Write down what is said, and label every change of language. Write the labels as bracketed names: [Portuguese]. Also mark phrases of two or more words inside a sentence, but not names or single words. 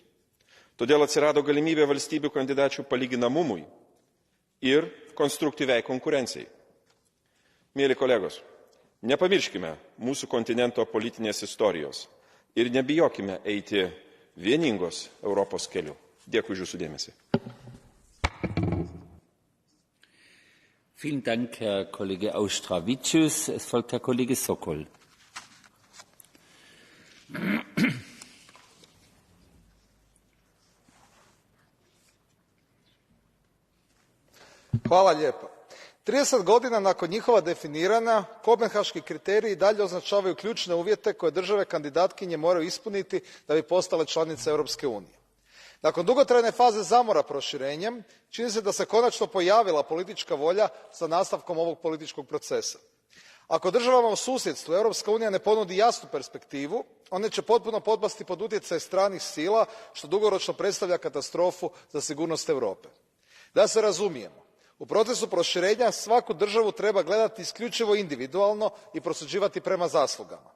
[Lithuanian] Todėl atsirado galimybė valstybių kandidačių palyginamumui ir konstruktyviai konkurencijai. Mėly kolegos, nepamirškime mūsų kontinento politinės istorijos ir nebijokime eiti vieningos Europos keliu. Dėkui už jūsų dėmesį. [German] Vielen Dank, Herr Kollege Auštrevičius. Es folgt Herr Kollege Sokol. [Croatian] Hvala lijepa. 30 godina nakon njihova definiranja, kopenhaški kriteriji dalje označavaju ključne uvjete koje države kandidatkinje moraju ispuniti da bi postale članice Europske unije. Nakon dugotrajne faze zamora proširenjem, čini se da se konačno pojavila politička volja za nastavkom ovog političkog procesa. Ako državama u susjedstvu Europska unija ne ponudi jasnu perspektivu, one će potpuno potpasti pod utjecaj stranih sila, što dugoročno predstavlja katastrofu za sigurnost Europe. Da se razumijemo, u procesu proširenja svaku državu treba gledati isključivo individualno i prosuđivati prema zaslugama.